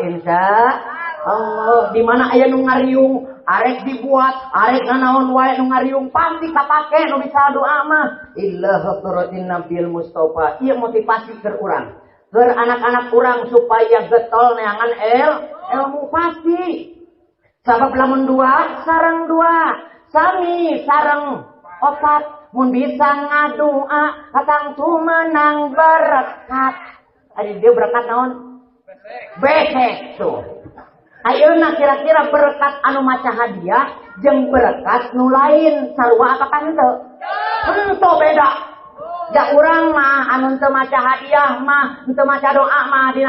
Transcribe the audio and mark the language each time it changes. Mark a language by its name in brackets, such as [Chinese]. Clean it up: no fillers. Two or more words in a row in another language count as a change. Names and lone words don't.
[Arabic] إن شاء الله [Sundanese] di mana aya nu ngariung arek dibuat arek nganaon wae nu ngariung pasti kapake nu bisa doa mah [Arabic] إلى حضرة النبي المصطفى [Sundanese] ieu motivasi keur urang keur anak-anak urang supaya getol neangan ilmu pasti sabab lamun dua sareng dua sami sareng opat mun bisa ngadua katang tu menang berkat ari dia berkat naon besek tuh ayeuna kira-kira berkat anu maca hadiah jeung berkat nu lain sarua apakah henteu henteu beda da urang mah anu teu maca hadiah mah teu maca doa mah dina